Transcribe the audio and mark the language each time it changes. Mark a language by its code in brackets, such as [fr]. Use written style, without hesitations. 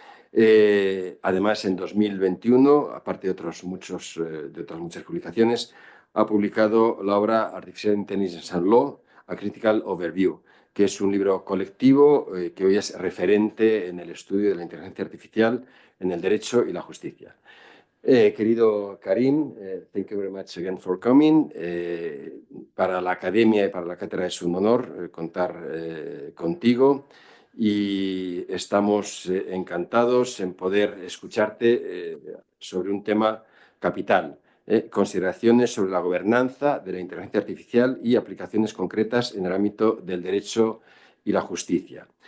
[es] Además, en 2021, aparte de otras muchas publicaciones, ha publicado la obra Artificial Intelligence and Law, A Critical Overview, que es un libro colectivo que hoy es referente en el estudio de la inteligencia artificial en el Derecho y la Justicia. Querido [en] Karim, thank you very much again for coming. [es] Para la academia y para la cátedra es un honor contar contigo y estamos encantados en poder escucharte sobre un tema capital. Consideraciones sobre la gobernanza de la inteligencia artificial y aplicaciones concretas en el ámbito del derecho y la justicia.